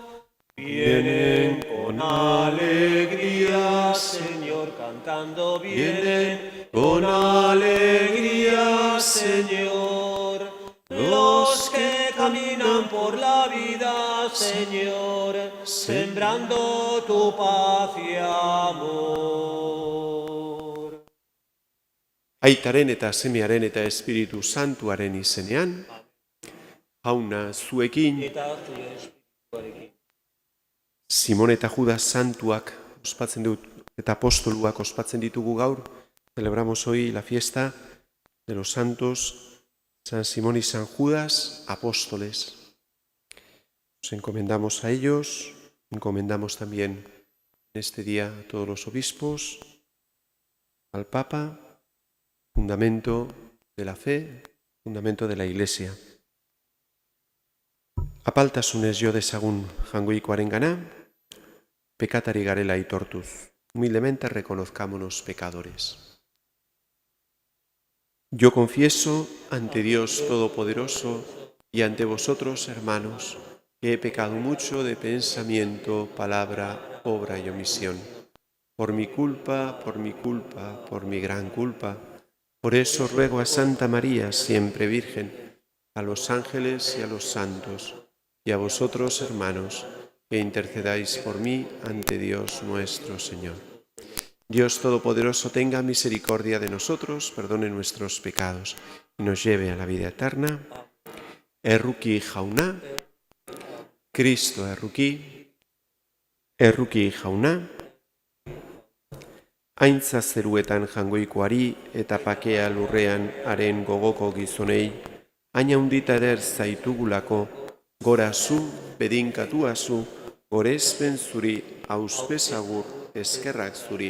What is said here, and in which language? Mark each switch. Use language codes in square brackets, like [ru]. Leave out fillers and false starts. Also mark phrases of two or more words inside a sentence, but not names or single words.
[es] Vienen con alegría, Señor, cantando vienen con alegría, Señor. Los que caminan por la vida, Señor, sembrando tu paz y amor. [eu] Aitaren eta Semearen eta Espiritu Santuaren izenean, Jauna zuekin, Eta zure espirituarekin. Simon eta Judas santuak ospatzen dut eta apostoluak ospatzen ditugu gaur. [es] Celebramos hoy la fiesta de los santos San Simón y San Judas, apóstoles. Nos encomendamos a ellos, encomendamos también en este día a todos los obispos, al Papa, fundamento de la fe, fundamento de la Iglesia. [eu] Apaltasunez jo dezagun jangoikoarengana, pekatari garela aitortuz. [es] Humildemente reconozcámonos pecadores. Yo confieso ante Dios Todopoderoso y ante vosotros, hermanos, que he pecado mucho de pensamiento, palabra, obra y omisión. Por mi culpa, por mi gran culpa. Por eso ruego a Santa María, siempre Virgen, a los ángeles y a los santos, y a vosotros, hermanos, que intercedáis por mí ante Dios nuestro Señor. Dios Todopoderoso tenga misericordia de nosotros, perdone nuestros pecados y nos lleve a la vida eterna. [eu] Erruki jauna, Cristo erruki jauna, aintza zeruetan jangoikoari eta pakea lurrean haren gogoko gizonei, hain handita eder zaitugulako, gora zu, bedinkatua zu, gorespen zuri, auspesagur, eskerrak zuri.